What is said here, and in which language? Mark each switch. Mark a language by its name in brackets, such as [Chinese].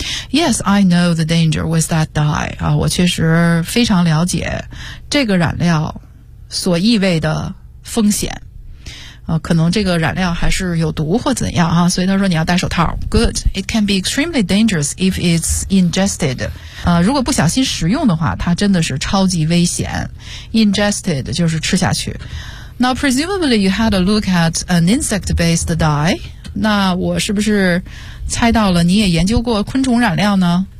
[English] Yes, I know the danger with that dye. [Chinese] 啊，我确实非常了解这个染料所意味的风险。啊，可能这个染料还是有毒或怎样啊，所以他说你要戴手套。 [English] Good, it can be extremely dangerous if it's ingested. [Chinese] 如果不小心食用的话，它真的是超级危险。 [English] Ingested [Chinese] 就是吃下去。 [English] Now presumably you had a look at an insect-based dye. [Chinese] 那我是不是猜到了你也研究过昆虫染料呢？